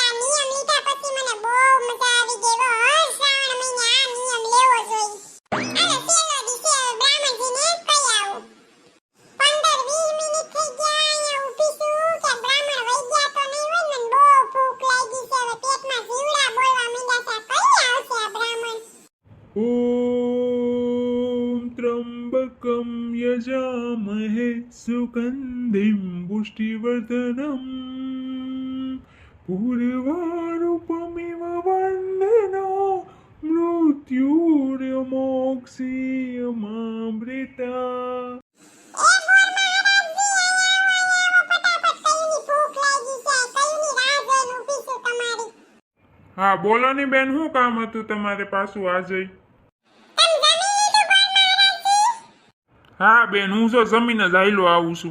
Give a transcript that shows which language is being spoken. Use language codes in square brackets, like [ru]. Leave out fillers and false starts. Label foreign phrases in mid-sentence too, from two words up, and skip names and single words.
[gu] આ નિયમ લીધા પછી મને બહુ મજા આવી ગઈ. હો હર શ્રાવણ મહિને આ નિયમ લેવો જોઈએ. હાલો છેલ્લો દી છે હવે બ્રાહ્મણજીને કહી આવું. 15-20 મિનિટ થઈ ગયા અહીંયા ઊભી છું કે બ્રાહ્મણ વઈ ગયા તો નહીં હોય ને. મને બહુ ભૂખ લાગી છે. હવે પેટમાં જીવડા બોલવા માંડ્યા છે. કઈ આવશે આ બ્રાહ્મણ? [sa] ओम त्र्यंबकम यजामहे सुगंधिम पुष्टिवर्धनम पूर्वारुपमिव वंदना मृत्युर्मोक्षीयमामृता. [gu] એ બોર મહારાજજી અહીંયા આવો ફટાફટ. કઈની ભૂખ લાગી છે. કઈની રાહ જોઈને ઊભી છું તમારી. હા બોલો ને બેન, શું કામ હતું તમારે પાછું આજે? તમે જમી લીધું બોર મહારાજજી? હા બેન, હું જો જમીને જ આયલો આવું છું.